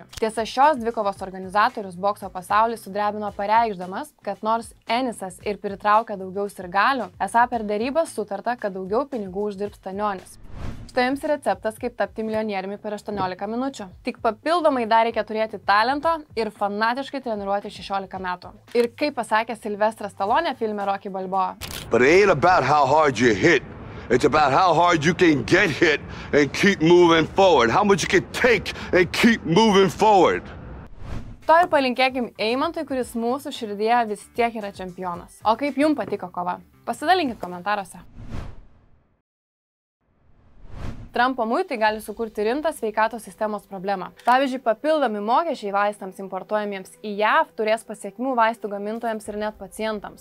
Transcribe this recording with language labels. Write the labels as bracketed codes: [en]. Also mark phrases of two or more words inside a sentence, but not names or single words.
[lt] Tiesa, šios dvikovos organizatorius bokso pasaulį sudrebino pareikšdamas, kad nors Ennisas ir pritraukia daugiau sirgalių, esą per derybas sutarta, kad daugiau pinigų uždirbs Stanionis. Štai jums receptas, kaip tapti milijonieriumi per 18 minučių. Tik papildomai dar reikia turėti talento ir fanatiškai treniruoti 16 metų. Ir kaip pasakė Silvestras Stallone filme Rocky Balboa. [en] But it ain't about how hard you hit. It's about how hard you can get hit and keep moving forward. How much you can take and keep moving forward. [lt] To ir palinkėkim Eimantui, kuris mūsų širdyje vis tiek yra čempionas. O kaip jums patiko kova? Pasidalinkit komentaruose. Trumpo muitai gali sukurti rimtą sveikatos sistemos problemą. Pavyzdžiui, papildomi mokesčiai vaistams importuojamiems į JAV turės pasiekmių vaistų gamintojams ir net pacientams.